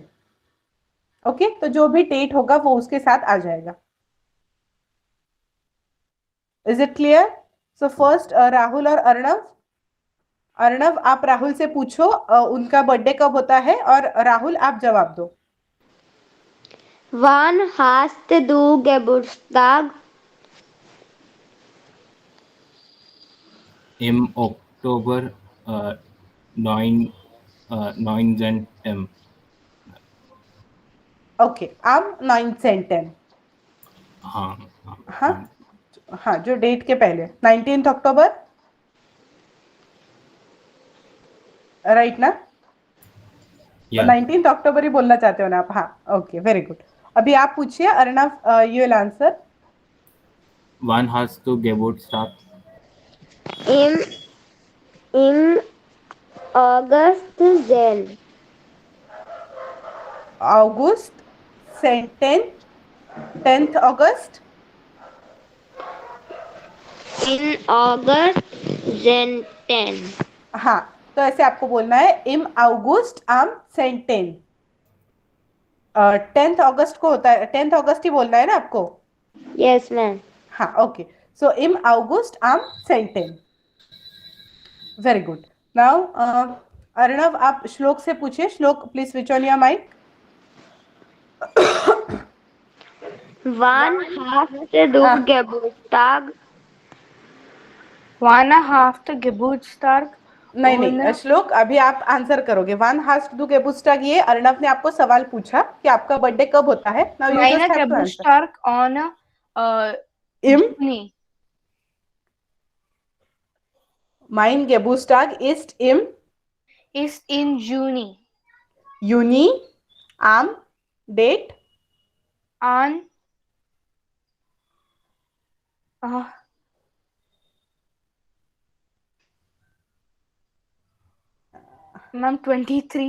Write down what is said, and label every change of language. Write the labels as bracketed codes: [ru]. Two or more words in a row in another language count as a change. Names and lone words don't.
[hi] ओके, तो जो भी डेट होगा वो उसके साथ आ जाएगा. [en] Is it clear? so first [hi] राहुल और अर्णव. अर्णव आप राहुल से पूछो उनका बर्थडे कब होता है, और राहुल आप जवाब दो. [de] Wann hast du Geburtstag? Im Oktober 9. Okay, am 9 [hi] हाँ हाँ हाँ, जो डेट के पहले 19 अक्टूबर, राइट ना? या 19 अक्टूबर ही बोलना चाहते हो ना आप? हाँ, ओके, [en] very good. [hi] अभी आप पूछिए अर्णव, [en] you will answer. [de] wann hast du Geburtstag? Im August then. [en] August 10th August. [de] In August then 10. [hi] हाँ, तो ऐसे आपको बोलना है, [de] Im August am 10. [hi] 10th अगस्त को होता है, 10th अगस्त ही बोलना है ना आपको? [en] Yes, ma'am. [hi] हाँ, ओके. सो [de] Im August am 10. [en] Very good. [hi] नाउ अर्णव आप श्लोक से पूछिए. [en] Shlok, please switch on your mic. [de] Wann hast du Geburtstag? Wann hast du Geburtstag? [hi] नहीं, श्लोक अभी आप आंसर करोगे. [de] Wann hast du Geburtstag, [hi] ये अर्णव ने आपको सवाल पूछा कि आपका बर्थडे कब होता है. [en] Now you [de] Meine [en] Just have to answer. [de] Geburtstag on Im Juni. mein Geburtstag ist im Ist in Juni. Juni am date [en] On Ma'am 23.